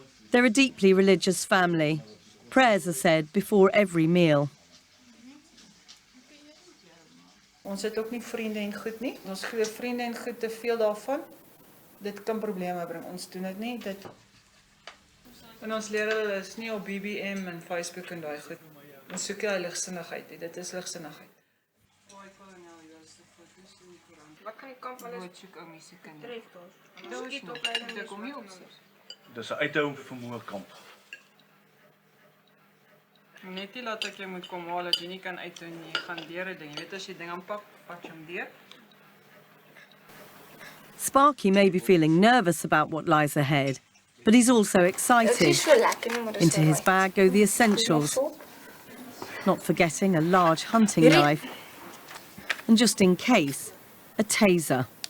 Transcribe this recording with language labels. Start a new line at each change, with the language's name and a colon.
English: They're a deeply religious family. Prayers are said before every meal.
Afrikaans: Ons het ook nie vriende en goed nie. Ons glo vriende en goed te veel daarvan. Dit kan probleme bring. Ons doen dit nie. En ons leer hulle is nie op BBM en Facebook en daai goed. Ons soek die ligsinnigheid. Dit is ligsinnigheid. Wat kan die kamp alles tref daar? Dis 'n uithou vermoë kamp. Net nie laat ek jy moet kom haal as jy nie kan uithou nie. Jy gaan deur 'n ding. Jy weet as jy ding aanpak, pak jy hom deur.
English: Sparky may be feeling nervous about what lies ahead, but he's also excited. Into his bag go the essentials, not forgetting a large hunting knife, and just in case, a taser.